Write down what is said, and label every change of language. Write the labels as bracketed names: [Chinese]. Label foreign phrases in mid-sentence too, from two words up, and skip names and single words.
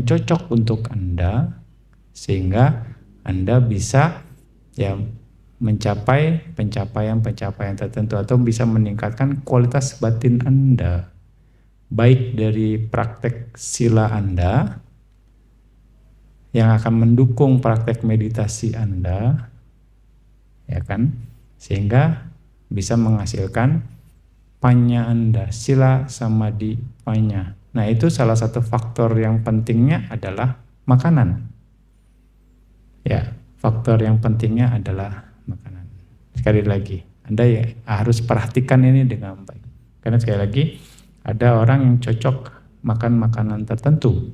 [Indonesian] cocok untuk Anda, sehingga Anda bisa ya mencapai pencapaian-pencapaian tertentu atau bisa meningkatkan kualitas batin Anda, baik dari praktek sila Anda yang akan mendukung praktek meditasi Anda, ya kan, sehingga bisa menghasilkan panya Anda, [Pali] sila samadhi panya. [Indonesian] Nah, itu salah satu faktor yang pentingnya adalah makanan. Ya, faktor yang pentingnya adalah makanan. Sekali lagi, Anda ya harus perhatikan ini dengan baik. Karena sekali lagi, ada orang yang cocok makan makanan tertentu.